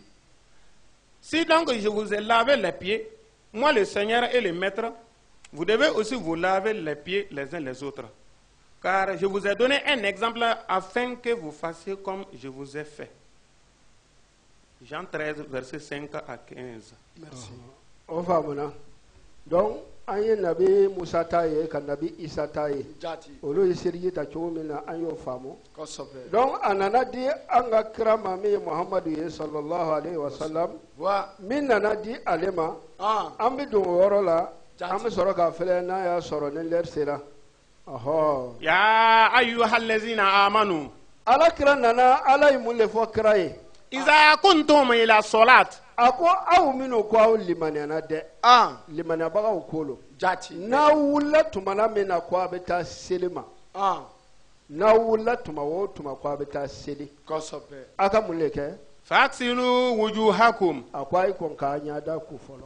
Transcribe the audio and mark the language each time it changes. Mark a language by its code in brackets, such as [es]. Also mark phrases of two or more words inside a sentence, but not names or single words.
[fr] Si donc je vous ai lavé les pieds, moi le Seigneur et le Maître, vous devez aussi vous laver les pieds les uns les autres. Car je vous ai donné un exemple afin que vous fassiez comme je vous ai fait. » Jean 13, versets 5 à 15. Merci. [bm] O faamuna donc an ye nabi Musa ta ye ka nabi Isa ta ye jaati olu ye seriji ta cogo min na an y'o faamu kosɛbɛ donc a nana di an ka kira ma min ye Muhamadu ye [ar] صلى الله عليه وسلم [bm] wa min nana di ale ma an bɛ don o yɔrɔ la an bɛ sɔrɔ k'a filɛ n'a y'a sɔrɔ ni l'heure sera [ar] يا أيها الذين آمنوا. [bm] ala kira nana ala ye mun de fɔ kira ye [ar] إذا كنتم إلى الصلاة. [bm] a ko aw minnu ko aw limaniyana dɛ limaniyabagaw ko lo jaati n'aw wulila tumana min na ko a bɛ taa seli ma n'aw wulila tuma o tuma ko a bɛ taa seli kosɛbɛ a ka mun de kɛ [ar] فاغسلوا وجوهكم [bm] a ko a ye kɔn k'a ɲɛda ko fɔlɔ